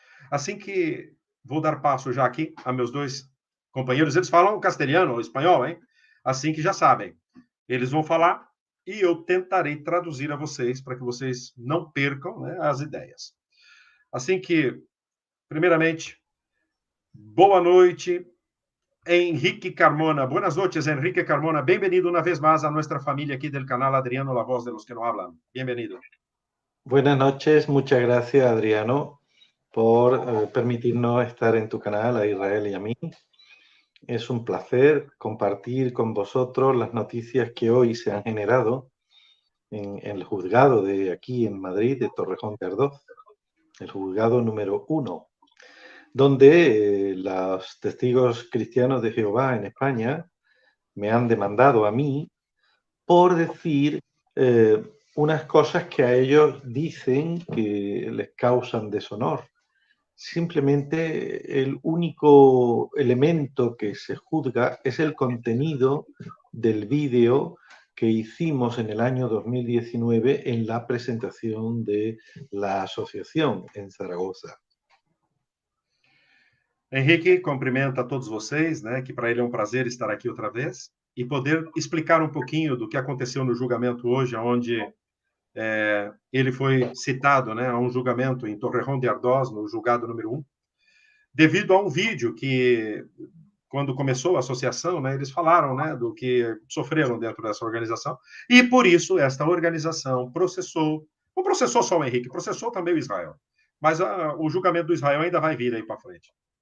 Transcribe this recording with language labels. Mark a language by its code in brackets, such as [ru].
[pt] Assim que vou dar passo já aqui a meus dois companheiros, eles falam castelhano ou espanhol, hein? Assim que já sabem. Eles vão falar e eu tentarei traduzir a vocês para que vocês não percam, né, as ideias. Assim que, primeiramente, boa noite, Henrique Carmona. [es] Buenas noches, Henrique Carmona. Bienvenido una vez más a nuestra familia aquí del canal Adriano, la voz de los que no hablan. Bienvenido. Buenas noches, muchas gracias, Adriano, por permitirnos estar en tu canal, a Israel y a mí. Es un placer compartir con vosotros las noticias que hoy se han generado en el juzgado de aquí en Madrid, de Torrejón de Ardoz, el juzgado número 1, donde los testigos cristianos de Jehová en España me han demandado a mí por decir unas cosas que a ellos dicen que les causan deshonor. Simplemente el único elemento que se juzga es el contenido del vídeo que hicimos en el año 2019 en la presentación de la asociación en Zaragoza. [pt] Henrique cumprimenta a todos vocês, né, que para ele é um prazer estar aqui outra vez e poder explicar um pouquinho do que aconteceu no julgamento hoje, onde ele foi citado, né, a um julgamento em Torrejón de Ardoz, no julgado número 1, devido a um vídeo que, quando começou a associação, né, eles falaram, né, do que sofreram dentro dessa organização, e por isso esta organização processou, não processou só o Henrique, processou também o Israel, mas o julgamento do Israel ainda vai vir aí para frente.